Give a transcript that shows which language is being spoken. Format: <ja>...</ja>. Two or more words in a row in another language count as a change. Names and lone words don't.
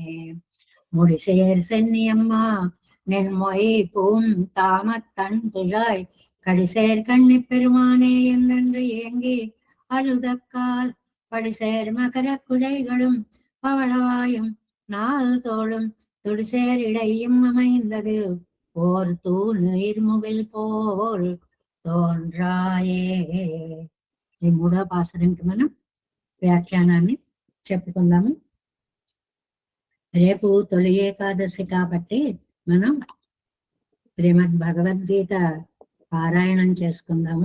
<ta>முடிசேர் சென்னியம்மா நென்மொய் பூம் தாமத்தன் துழாய் கடிசேர் கண்ணி பெருமானே என்றென்று ஏங்கி அழுதக்கால் படிசேர் மகர குழைகளும் பவளவாயும் நாள் தோளும் துடிசேர் இடையும் அமைந்தது ஓர் தூநீர்முகில் போல் తోన్రాయే.</ta> <te>ఈ 3వ పాసురానికి మనం వ్యాఖ్యానాన్ని చెప్పుకుందాము. రేపు తొలి ఏకాదశి కాబట్టి మనం శ్రీమద్ భగవద్గీత పారాయణం చేసుకుందాము.</te>